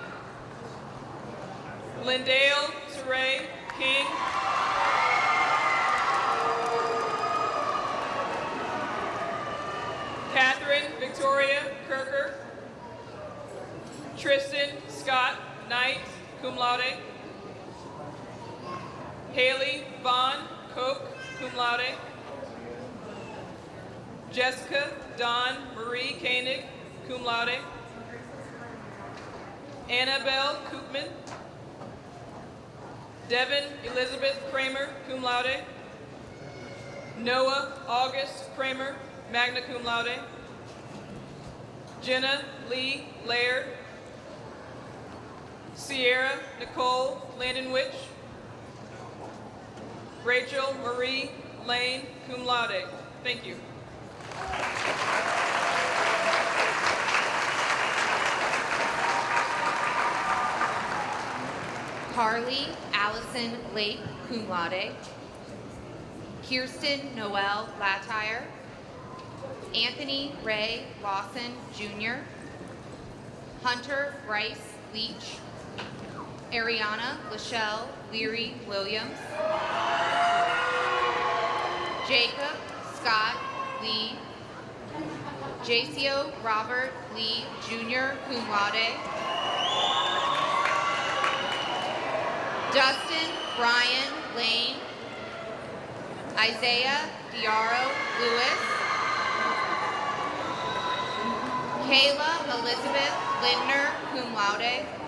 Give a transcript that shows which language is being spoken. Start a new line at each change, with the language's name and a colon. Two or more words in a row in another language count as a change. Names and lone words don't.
English: Lindale Saray King. Catherine Victoria Kirker. Tristan Scott Knight,
Latin: cum laude.
English: Haley Vaughn Koch,
Latin: cum laude.
English: Jessica Dawn Marie Koenig,
Latin: cum laude.
English: Annabelle Koopman. Devin Elizabeth Kramer,
Latin: cum laude.
English: Noah August Kramer,
Latin: magna cum laude.
English: Jenna Lee Laird. Sierra Nicole Landenwich. Rachel Marie Lane,
Latin: cum laude.
English: Thank you. Carly Allison Lake,
Latin: cum laude.
English: Kirsten Noel Latire. Anthony Ray Lawson, Jr. Hunter Bryce Leach. Ariana Lachelle Leary Williams. Jacob Scott Lee. Jacio Robert Lee, Jr.,
Latin: cum laude.
English: Dustin Brian Lane. Isaiah Diaro Lewis. Kayla Elizabeth Lindner,
Latin: cum laude.